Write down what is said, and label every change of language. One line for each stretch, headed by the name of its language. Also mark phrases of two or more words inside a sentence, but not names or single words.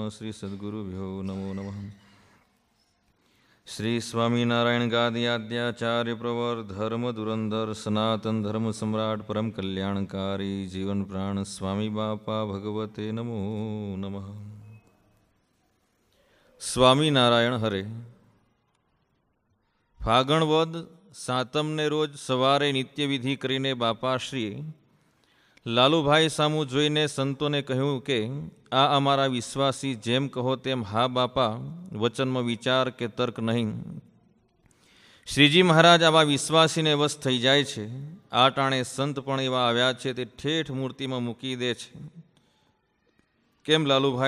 Sanskrit: श्री सद्गुरुभ्यो नमो नमः। श्री स्वामीनारायण गादियाद्याचार्य प्रवर धर्म धुरंधर सनातन धर्म सम्राट परम कल्याणकारी जीवन प्राण स्वामी बापा भगवते नमो नमः। स्वामीनारायण हरे।
Gujarati: ફાગણ વદ સાતમ ને રોજ સવારે નિત્યવિધિ કરીને બાપાશ્રી લાલૂભાઈ સામુ જોઈને સંતોને कह્યું કે આ અમારા વિશ્વાસી જેમ કહો તેમ હા બાપા વચનમાં વિચાર કે તર્ક નહીં। શ્રીજી મહારાજ આવા વિશ્વાસીને વશ થઈ જાય છે। આ ટાણે સંત પણ એવા આવ્યા છે તે ઠેઠ મૂર્તિમાં મૂકી દે છે। કેમ લાલુભાઈ?